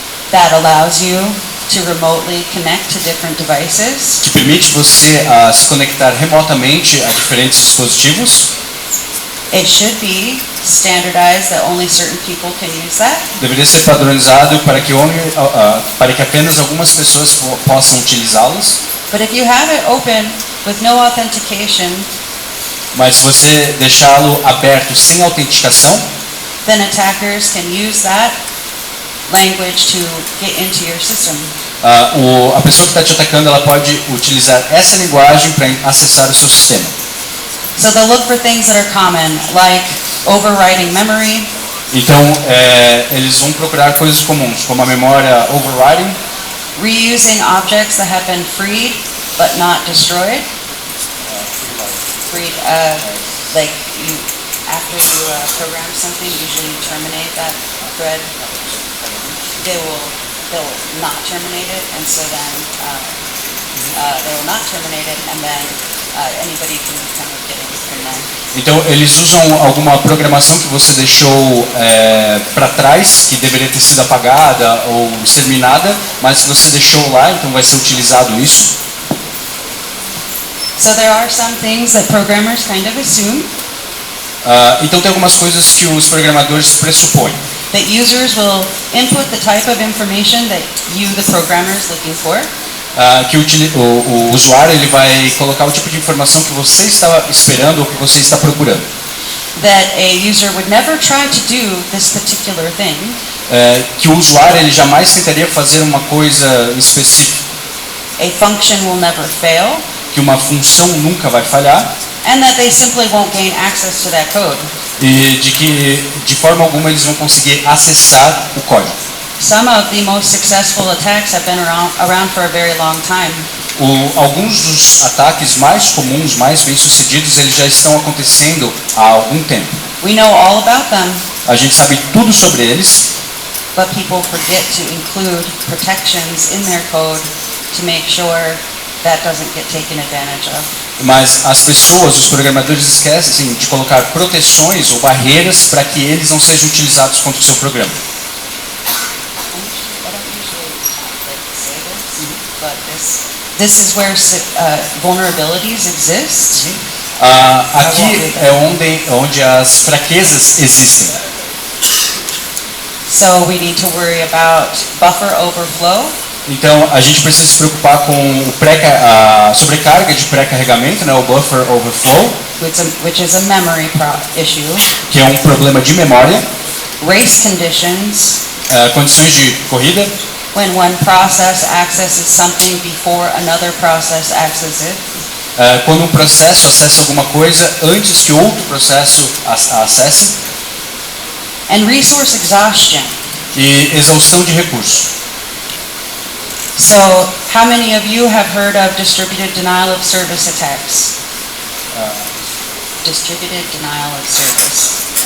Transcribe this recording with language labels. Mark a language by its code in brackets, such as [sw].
[en] that allows you to remotely connect to different devices. [pt] que permite você se conectar remotamente a diferentes dispositivos. [en] It should be standardized that only certain people can use that. [pt] Deveria ser padronizado para que apenas algumas pessoas possam utilizá-los. [en] But if you have it open with no authentication, [pt] Mas se você deixá-lo aberto sem autenticação, [en] then attackers can use that language to get into your system. [pt] a pessoa que está te atacando ela pode utilizar essa linguagem para acessar o seu sistema. [en] So they'll look for things that are common, like overwriting memory, [pt] Então, eles vão procurar coisas comuns, como a memória overriding, [en] reusing objects that have been freed but not destroyed. Freed, like you, after you program something, usually you terminate that thread. They'll not terminate it, and so then they will not terminate it, and then anybody can kind of get in from there. [pt] Então, eles usam alguma programação que você deixou para trás, que deveria ter sido apagada ou exterminada, mas se você deixou lá, então vai ser utilizado isso. [en] So there are some things that programmers kind of assume [pt] Então, tem algumas coisas que os programadores pressupõem. [en] that users will input the type of information that you, the programmer, is looking for. [pt] Que o usuário ele vai colocar o tipo de informação que você está esperando ou que você está procurando. [en] That a user would never try to do this particular thing, [pt] Que o usuário ele jamais tentaria fazer uma coisa específica. [en] a function will never fail, [pt] Que uma função nunca vai falhar. [en] and that they simply won't gain access to that code. [pt] E de que de forma alguma eles vão conseguir acessar o código. [en] Some of the most successful attacks have been around for a very long time. [pt] Alguns dos ataques mais comuns, mais bem-sucedidos, eles já estão acontecendo há algum tempo. [en] We know all about them, [pt] A gente sabe tudo sobre eles, [en] but people forget to include protections in their code to make sure that doesn't get taken advantage of. [pt] mas as pessoas, os programadores esquecem de colocar proteções ou barreiras para que eles não sejam utilizados contra o seu programa. [en] I don't usually like to say this, but this is where vulnerabilities exist. [pt] Aqui é onde as fraquezas existem. [en] So we need to worry about buffer overflow, [pt] Então a gente precisa se preocupar com a sobrecarga de pré-carregamento, né, o buffer overflow, [en] which is a memory issue, [pt] que é um problema de memória, [en] race conditions, [pt] condições de corrida, [en] when one process accesses something before another process accesses it, [pt] quando um processo acessa alguma coisa antes que outro processo acesse, [en] and resource exhaustion. [pt] e exaustão de recursos. [en] So, how many of you have heard of distributed denial of service attacks? Distributed denial of service.